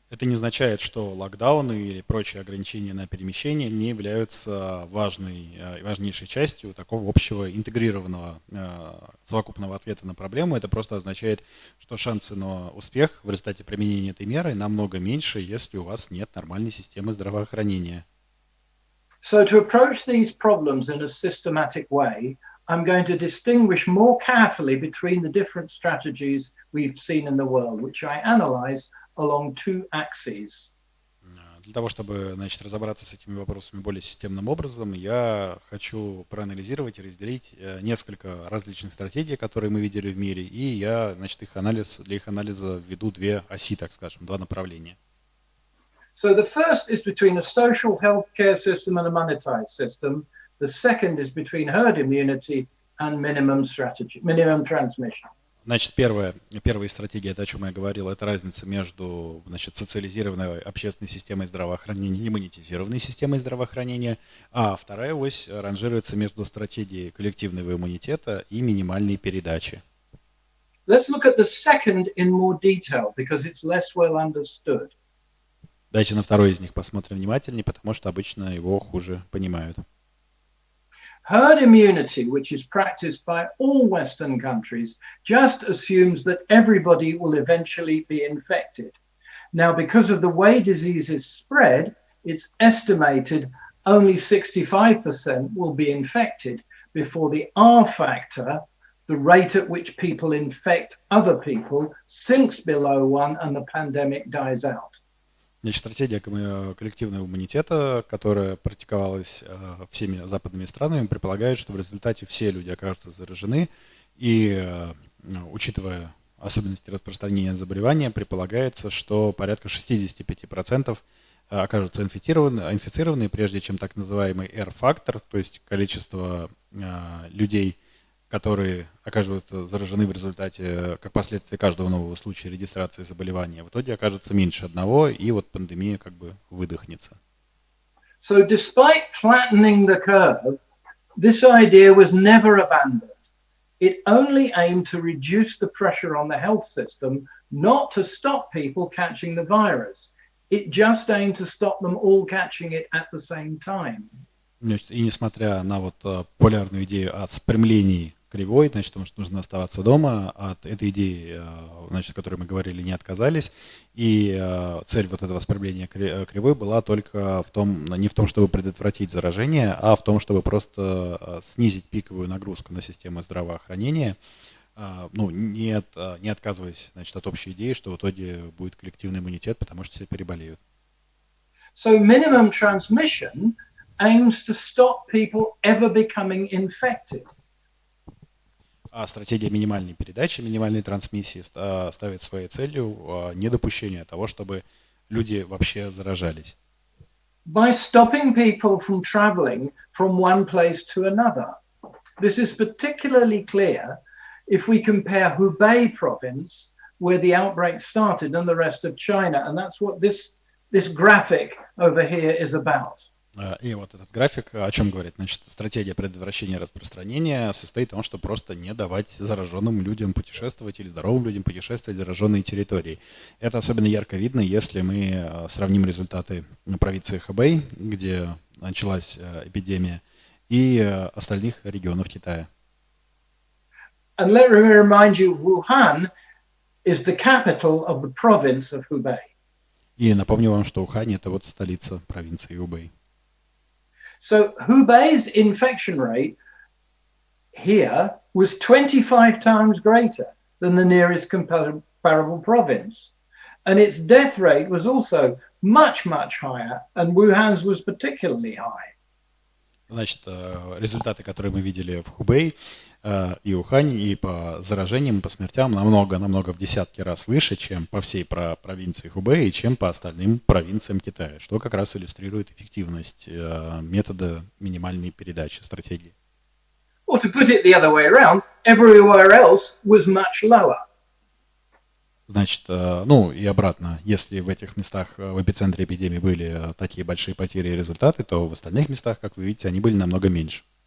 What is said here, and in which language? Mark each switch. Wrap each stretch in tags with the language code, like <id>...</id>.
<ru>Это не означает, что локдауны или прочие ограничения на перемещение не являются важнейшей частью такого общего интегрированного совокупного ответа на проблему. Это просто означает, что шансы на успех в результате применения этой меры намного меньше, если у вас нет нормальной системы здравоохранения.</ru> <en>So to approach these problems in a systematic way, I'm going to distinguish more carefully between the different strategies we've seen in the world, which I analyze along two axes.</en> <ru>Для того, чтобы, значит, разобраться с этими вопросами более системным образом, я хочу проанализировать и разделить несколько различных стратегий, которые мы видели в мире, и я, значит, для их анализа введу две оси, так скажем, два направления.</ru> <en>So the first is between a social health care system and a monetized system. The second is between herd immunity and minimum transmission.</en> <ru>Значит, первая стратегия, это о чем я говорил, это разница между, значит, социализированной общественной системой здравоохранения и монетизированной системой здравоохранения, а вторая ось ранжируется между стратегией коллективного иммунитета и минимальной передачи.</ru> <en>Let's look at the second in more detail because it's less well understood.</en> <ru>Давайте на второй из них посмотрим внимательнее, потому что обычно его хуже понимают.</ru> <en>Herd immunity, which is practiced by all Western countries, just assumes that everybody will eventually be infected. Now, because of the way diseases spread, it's estimated only 65% will be infected before the R factor, the rate at which people infect other people, sinks below 1 and the pandemic dies out.</en> <ru>Значит, стратегия коллективного иммунитета, которая практиковалась всеми западными странами, предполагает, что в результате все люди окажутся заражены, и, учитывая особенности распространения заболевания, предполагается, что порядка 65% окажутся инфицированы, прежде чем так называемый R-фактор, то есть количество людей, которые окажутся заражены в результате, как последствие каждого нового случая регистрации заболевания, в итоге окажется меньше одного, и вот пандемия как бы выдохнется.</ru> <en>So despite flattening the curve, this idea was never abandoned. it only aimed to reduce the pressure on the health system, not to stop people catching the virus. It just aimed to stop them all catching it at the same time.</en> <ru>И несмотря на вот популярную идею о спрямлении кривой, значит, потому что нужно оставаться дома, от этой идеи, значит, о которой мы говорили, не отказались. И цель вот этого спрямления кривой была только в том, не в том, чтобы предотвратить заражение, а в том, чтобы просто снизить пиковую нагрузку на систему здравоохранения, ну, не отказываясь, значит, от общей идеи, что в итоге будет коллективный иммунитет, потому что все переболеют.</ru> <en>So minimum transmission aims to stop people ever becoming infected.</en> <ru>А стратегия минимальной передачи, минимальной трансмиссии ставит своей целью недопущение того, чтобы люди вообще заражались.</ru> <en>By stopping people from traveling from one place to another. This is particularly clear if we compare Hubei province, where the outbreak started, and the rest of China. And that's what this graphic over here is about.</en> <ru>И вот этот график о чем говорит? Значит, стратегия предотвращения распространения состоит в том, что просто не давать зараженным людям путешествовать или здоровым людям путешествовать в зараженные территории. Это особенно ярко видно, если мы сравним результаты провинции Хэбэй, где началась эпидемия, и остальных регионов Китая.</ru> <en>And let me remind you, Wuhan is the capital of the province of Hubei.</en> <ru>И напомню вам, что Ухань — это вот столица провинции Хубэй.</ru> <en>So Hubei's infection rate here was 25 times greater than the nearest comparable province. And its death rate was also much, much higher, and Wuhan's was particularly high.</en> <ru>Значит, результаты, которые мы видели в Хубэй и Ухане, и по заражениям, и по смертям намного в десятки раз выше, чем по всей провинции Хубэй и чем по остальным провинциям Китая, что как раз иллюстрирует эффективность метода минимальной передачи стратегии.</ru> <en>Or to put it the other way around, everywhere else was much lower.</en> <ru>Значит, ну и обратно, если в этих местах в эпицентре эпидемии были такие большие потери и результаты, то в остальных местах, как вы видите, они были намного меньше.</ru>